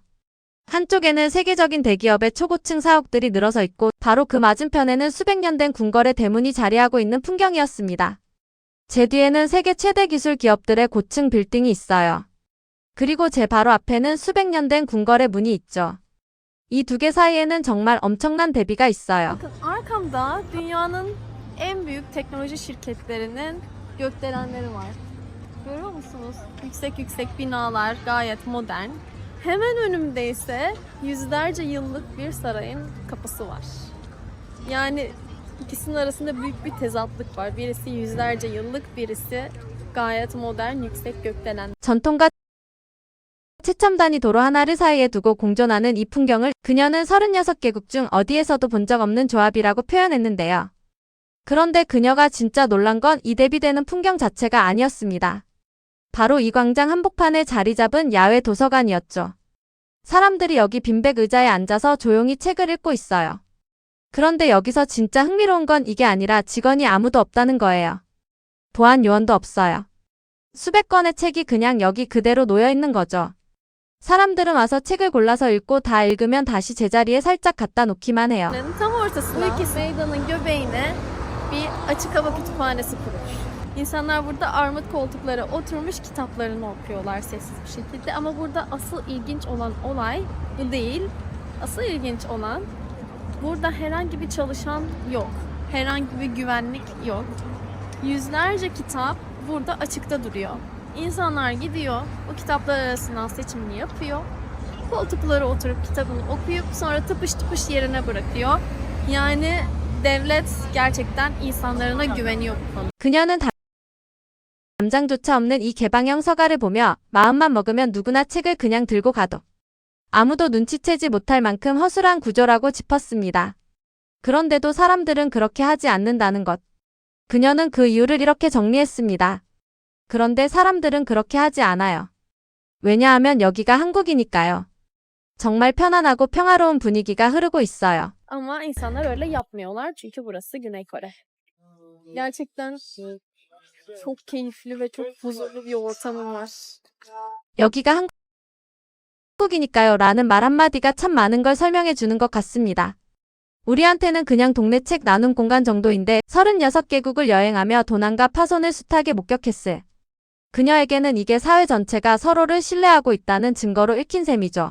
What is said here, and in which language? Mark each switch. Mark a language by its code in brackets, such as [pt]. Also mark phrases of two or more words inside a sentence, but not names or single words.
[ko] 한쪽에는 세계적인 대기업의 초고층 사옥들이 늘어서 있고 바로 그 맞은편에는 수백 년 된 궁궐의 대문이 자리하고 있는 풍경이었습니다. 제 뒤에는 세계 최대 기술 기업들의 고층 빌딩이 있어요. 그리고 제 바로 앞에는 수백 년 된 궁궐의 문이 있죠. 이 두 개 사이에는 정말 엄청난 대비가 있어요. [tr] Bakın arkamda dünyanın en büyük teknoloji şirketlerinin gökdelenleri var. Görüyor musunuz? Yüksek yüksek binalar, gayet modern. Hemen önümde ise yüzlerce yıllık bir sarayın kapısı var. Yani ikisinin arasında büyük bir tezatlık var. Birisi yüzlerce yıllık, birisi gayet modern, yüksek gökdelen. [ko] 전통과 최첨단이 도로 하나를 사이에 두고 공존하는 이 풍경을 그녀는 36개국 중 어디에서도 본 적 없는 조합이라고 표현했는데요. 그런데 그녀가 진짜 놀란 건 이 대비되는 풍경 자체가 아니었습니다. 바로 이 광장 한복판에 자리 잡은 야외 도서관이었죠. 사람들이 여기 빈백 의자에 앉아서 조용히 책을 읽고 있어요. 그런데 여기서 진짜 흥미로운 건 이게 아니라 직원이 아무도 없다는 거예요. 보안 요원도 없어요. 수백 권의 책이 그냥 여기 그대로 놓여 있는 거죠. 사람들은 와서 책을 골라서 읽고 다 읽으면 다시 제자리에 살짝 갖다 놓기만 해요. [tr] Tam ortasına, bu iki meydanın göbeğine bir açık hava kütüphanesi kurulmuş. İnsanlar burada armut koltuklara oturmuş kitaplarını okuyorlar sessiz bir şekilde. Ama burada asıl ilginç olan olay bu değil. Asıl ilginç olan burada herhangi bir çalışan yok. Herhangi bir güvenlik yok. Yüzlerce kitap burada açıkta duruyor. İnsanlar gidiyor, o kitaplar arasından seçimini yapıyor. Koltuklara oturup kitabını okuyup sonra tıpış tıpış yerine bırakıyor. Yani devlet gerçekten insanlarına güveniyor bu konuda. [ko] 그녀는 담장조차 없는 이 개방형 서가를 보며 마음만 먹으면 누구나 책을 그냥 들고 가도 아무도 눈치채지 못할 만큼 허술한 구조라고 짚었습니다. 그런데도 사람들은 그렇게 하지 않는다는 것. 그녀는 그 이유를 이렇게 정리했습니다. 그런데 사람들은 그렇게 하지 않아요. 왜냐하면 여기가 한국이니까요. 정말 편안하고 평화로운 분위기가 흐르고 있어요. [tr] Ama insanlar öyle yapmıyorlar çünkü burası Güney Kore. Gerçekten çok keyifli ve çok huzurlu bir ortamı var. [ko] 여기가 한국이니까요 라는 말 한마디가 참 많은 걸 설명해 주는 것 같습니다. 우리한테는 그냥 동네 책 나눔 공간 정도인데 36개국을 여행하며 도난과 파손을 숱하게 목격했을 그녀에게는 이게 사회 전체가 서로를 신뢰하고 있다는 증거로 읽힌 셈이죠.